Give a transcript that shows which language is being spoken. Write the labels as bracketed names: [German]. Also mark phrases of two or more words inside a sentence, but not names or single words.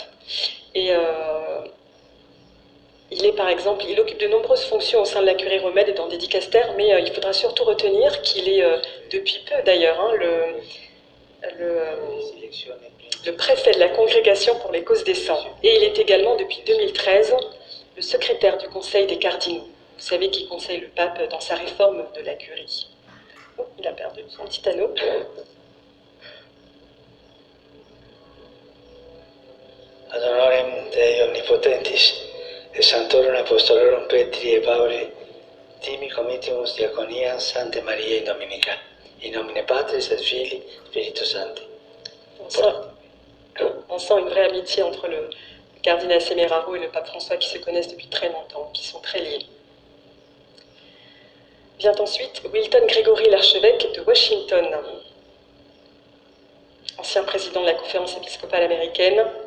[French] Et il est par exemple, il occupe de nombreuses fonctions au sein de la curie romaine et dans des dicastères, mais il faudra surtout retenir qu'il est, depuis peu d'ailleurs, hein, le préfet de la congrégation pour les causes des saints. Et il est également, depuis 2013, le secrétaire du conseil des cardinaux. Vous savez qui conseille le pape dans sa réforme de la curie. Oh, il a perdu son petit anneau. [Latin] Ad honorem Dei omnipotentis et sanctorum apostolorum Petri et Pauli, timi comitimus diaconiam Sanctae Mariae Dominica, in nomine Patris et Filii Spiritus Sancti. [French] On sent une vraie amitié entre le cardinal Semeraro et le pape François qui se connaissent depuis très longtemps, qui sont très liés. Vient ensuite Wilton Gregory, l'archevêque de Washington, ancien président de la conférence épiscopale américaine.